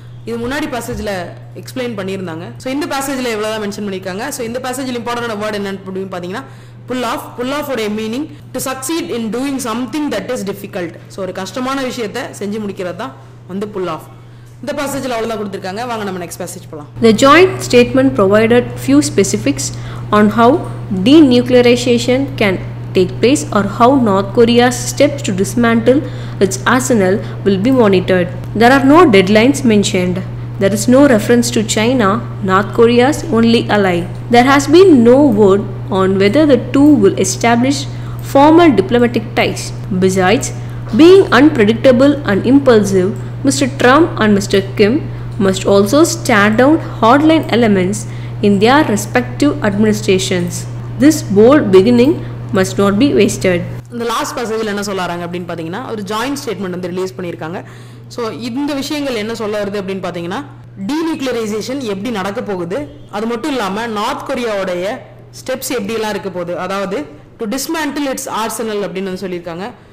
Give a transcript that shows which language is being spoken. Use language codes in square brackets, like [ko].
[ta] இது முன்னாடி பேசேஜில் எக்ஸ்பிளைன் பண்ணியிருந்தாங்க. ஸோ இந்த பேசேஜில் எவ்வளோதான் மென்ஷன் பண்ணியிருக்காங்க. ஸோ இந்த பேசேஜில் இம்பார்ட்டன்டான வேர்ட் என்னன்னு அப்படின்னு பார்த்தீங்கன்னா புல் ஆஃப் உடைய meaning [en] To succeed in doing something that is difficult. [ta] So ஒரு கஷ்டமான விஷயத்தை செஞ்சு முடிக்கிறது தான் வந்து புல் ஆஃப். இந்த பேசேஜில் அவ்வளோதான் கொடுத்துருக்காங்க. வாங்க நம்ம நெக்ஸ்ட் பேசேஜ் போகலாம். [en] The joint statement provided few specifics on how denuclearization can take place or how North Korea's steps to dismantle its arsenal will be monitored. There are no deadlines mentioned. There is no reference to China, North Korea's only ally. There has been no word on whether the two will establish formal diplomatic ties. Besides being unpredictable and impulsive, Mr. Trump and Mr. Kim must also stare down hardline elements in their respective administrations. This bold beginning must not be wasted. [ta] இந்த last பேசேஜில் என்ன சொல்றாங்க அப்படின்னு பார்த்தீங்கன்னா ஒரு joint statement வந்து release பண்ணியிருக்காங்க. So இந்த விஷயங்கள் என்ன சொல்ல வருது அப்படின்னு பார்த்தீங்கன்னா டீநியூக்ளியரைசேஷன் எப்படி நடக்க போகுது, அது மட்டும் இல்லாமல் நார்த் கொரியாவுடைய ஸ்டெப்ஸ் எப்படிலாம் இருக்க போகுது, அதாவது [en] to dismantle its arsenal [ta] அப்படின்னு வந்து சொல்லியிருக்காங்க.